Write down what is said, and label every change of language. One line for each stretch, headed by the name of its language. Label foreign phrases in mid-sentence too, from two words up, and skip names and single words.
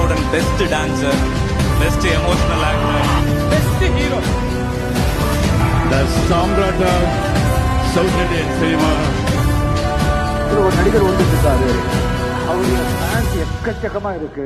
English: best dancer, best emotional actor, best hero. The Samrat of South Indian cinema.
Tamil: ஒரு நடிகர் வந்துருக்காரு, அவருடைய ஃபேன்ஸ் எக்கச்சக்கமா இருக்கு.